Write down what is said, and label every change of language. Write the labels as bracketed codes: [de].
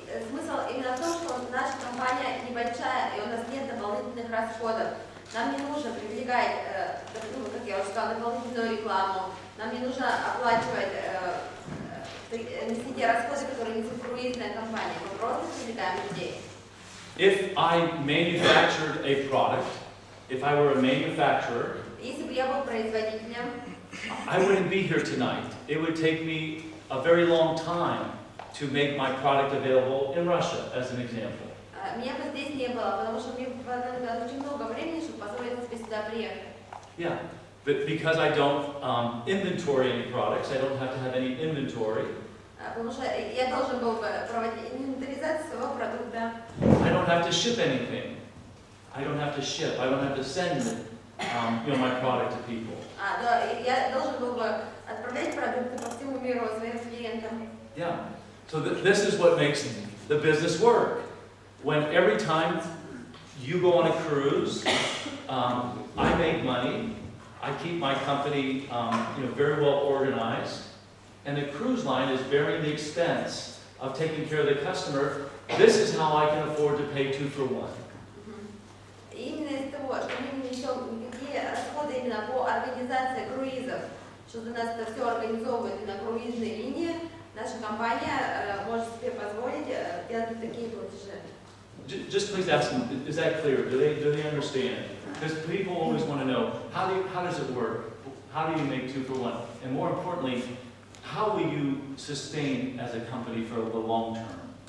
[ru] Смысл именно в том, что наша компания небольшая, и у нас нет дополнительных расходов. Нам не нужно привлекать, как я уже сказала, дополнительную рекламу. Нам не нужно оплачивать нести те расходы, которые несет круизная компания. Мы просто привлекаем людей. [en] If I manufactured a product, if I were a manufacturer, [ru] Если бы я был производителем, [en] I wouldn't be here tonight. It would take me a very long time to make my product available in Russia, as an example. [ru] Меня бы здесь не было, потому что мне понадобилось очень много времени, чтобы позволить себе сюда приехать. [en] Yeah, but because I don't inventory any products, I don't have to have any inventory. [ru] Потому что я должен был бы проводить инвентаризацию своего продукта. [en] I don't have to ship anything. I don't have to ship. I don't have to send my product to people. [ru] Да, я должен был бы отправлять продукты по всему миру своим клиентам. [en] Yeah. So this is what makes the business work. When every time you go on a cruise, I make money. I keep my company, very well organized, and the cruise line is bearing the expense of taking care of the customer. This is how I can afford to pay 2-for-1. [ru] Именно из того, что мы не несем никакие расходы именно по организации круизов, что за нас это все организовывает на круизной линии, наша компания может себе позволить делать такие платежи. [en] Just please ask them, is that clear? Do they understand? Because people always want to know, how does it work? How do you make 2-for-1? And more importantly, how will you sustain as a company for the long term?